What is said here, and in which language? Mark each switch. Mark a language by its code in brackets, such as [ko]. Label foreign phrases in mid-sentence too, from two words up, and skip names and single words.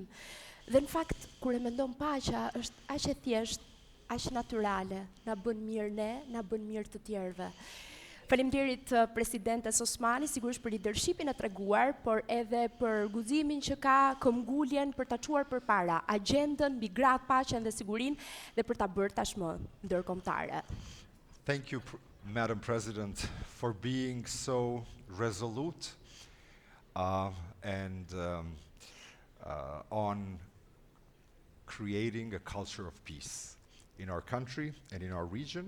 [sq] Dhe në fakt, kur e mendon paqja, është aq e thjesht, aq natyrale, na bën mirë ne, na bën mirë të tjerëve. Faleminderit presidentes Osmani, sigurisht për leadershipin e treguar, por edhe për guximin që ka këmbguljen për ta çuar përpara agjendën mbi gratë, paqen dhe sigurinë dhe për ta bërë tashmë ndërkombëtare. [en] Thank you, Madam President, for being so resolute and on creating a culture of peace in our country and in our region.